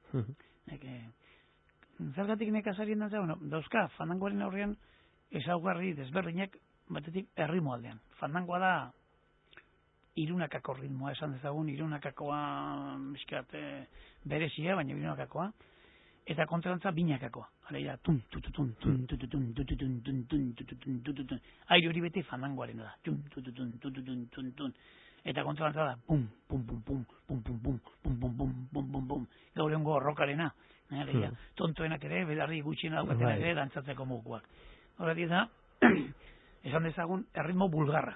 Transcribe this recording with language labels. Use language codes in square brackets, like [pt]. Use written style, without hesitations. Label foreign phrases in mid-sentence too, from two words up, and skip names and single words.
[eu] Zergatik nekazarien dantza, dauzka, fandangoaren aurrean ezaugarri desberdinak batetik erritmo aldean. Fandangoa da irunakako ritmoa esan dezagun, irunakakoa miskat berezia, baina irunakakoa, eta kontradantza binakakoa. Alegia, tun, tututun, tun, tututun, tututun, tun, tun, tututun, tututun. Aire hori beti fandangoaren da, tun, tututun, tututun, tun, tun. Eta kontradantza da, pum, pum, pum, pum, pum, pum, pum, pum, pum, pum, pum, pum, pum, gaur egungo rokarena, tontoenak ere, bedarri gutxiena daukatenak ere, dantzatzeko mokuak. Horretik da, esan dezagun, erritmo bulgarra.